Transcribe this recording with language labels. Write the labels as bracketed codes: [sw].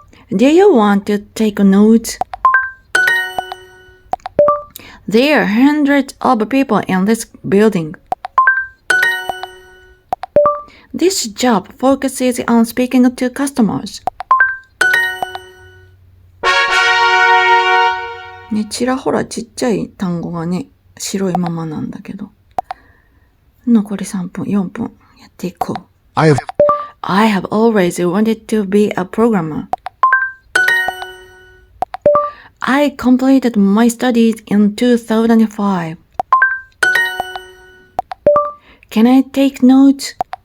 [en] Do you want to take notes? There are hundreds of people in this building. This job focuses on speaking to customers. [ja] ね、ちらほらちっちゃい単語がね、白いままなんだけど。残り3分、4分やっていこう。 [en] I have always wanted to be a programmer. I completed my studies in 2005. Can I take notes?